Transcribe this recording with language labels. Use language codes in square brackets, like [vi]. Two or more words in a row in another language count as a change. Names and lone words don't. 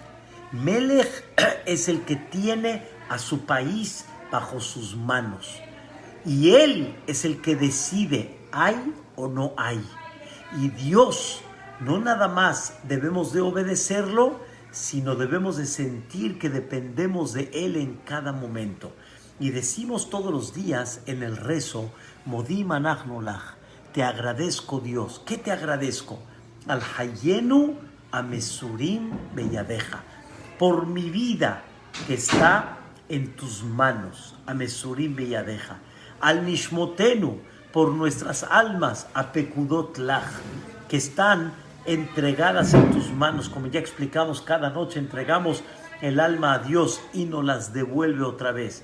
[es] Melech es el que tiene a su país bajo sus manos, y él es el que decide hay o no hay. Y Dios no nada más debemos de obedecerlo, sino debemos de sentir que dependemos de Él en cada momento. Y decimos todos los días en el rezo, [he] מודים אנחנו לך, [es] te agradezco Dios. ¿Qué te agradezco? [he] על חיינו המסורים בידך, [es] por mi vida que está en tus manos, [he] המסורים בידך. על נשמותינו, [es] por nuestras almas, [he] הפקודות לך, [es] que están entregadas en tus manos, como ya explicamos, cada noche entregamos el alma a Dios y nos las devuelve otra vez.